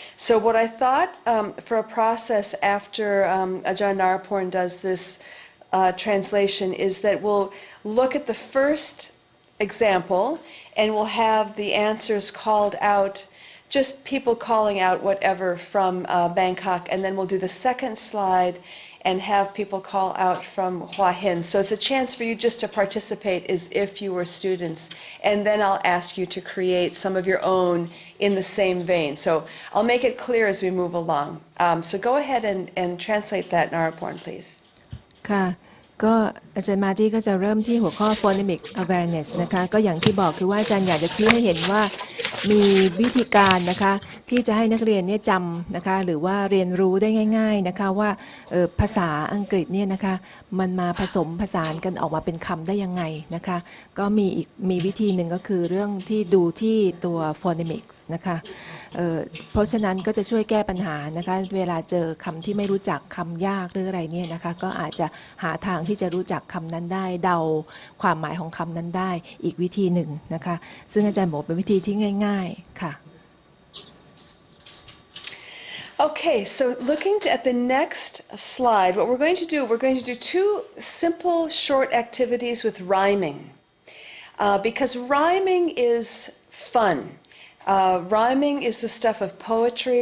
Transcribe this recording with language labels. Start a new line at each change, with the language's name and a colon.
English: So what I thought for a process after Ajahn Naraporn does this translation is that we'll look at the first example and we'll have the answers called out, just people calling out whatever from Bangkok, and then we'll do the second slide and have people call out from Hua Hin. So it's a chance for you just to participate as if you were students. And then I'll ask you to create some of your own in the same vein. So I'll make it clear as we move along. So go ahead and translate that, Naraporn, please.
Thai: ค่ะก็อาจารย์มาตี้ก็จะเริ่มที่หัวข้อ phonemic awareness นะคะก็อย่างที่บอกคือว่าอาจารย์อยากจะชี้ให้เห็นว่า มีวิธีการนะคะที่จะให้นักเรียนเนี่ยจำนะคะหรือว่าเรียนรู้ได้ง่ายๆนะคะว่าภาษาอังกฤษเนี่ยนะคะมันมาผสมผสานกันออกมาเป็นคำได้ยังไงนะคะก็มีวิธีหนึ่งก็คือเรื่องที่ดูที่ตัว phonemics นะคะ เพราะฉะนั้นก็จะช่วยแก้ปัญหานะคะเวลาเจอคำที่ไม่รู้จักคำยากหรืออะไรเนี่ยนะคะก็อาจจะหาทางที่จะรู้จักคำนั้นได้เดาความหมายของคำนั้นได้อีกวิธีหนึ่งนะคะซึ่งอาจารย์บอกเป็นวิธีที่ง่ายๆค่ะ
English: Okay, so looking at the next slide, what we're going to do, we're going to do two simple short activities with rhyming. Because rhyming is fun. Rhyming is the stuff of poetry.